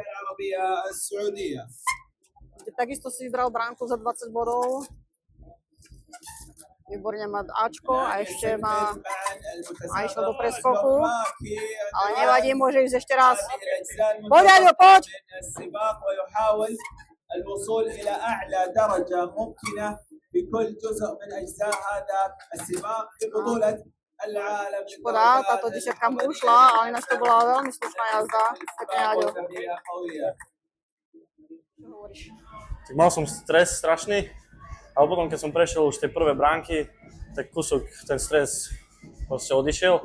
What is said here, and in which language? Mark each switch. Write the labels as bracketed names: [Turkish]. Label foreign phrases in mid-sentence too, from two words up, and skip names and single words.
[Slovak] Takisto si vybral bránku za 20 bodov. Výborne má Ačko a ešte má a išlo do preskoku. Ale nevadí, môže ísť ešte raz. Poď Aďo, poď! [Arabic] الوصول إلى أعلى درجة ممكنة بكل جزء من أجزاء هذا السباق في بطولة العالم. [Slovak] Škoda, táto desiatka mu ušla, ale ináč to bola veľmi slušná jazda. Pekne, Aďo. Čo hovoríš? Tak mal som stres strašný, ale potom, keď som prešiel už tie prvé bránky, tak kúsok ten stres proste odišiel.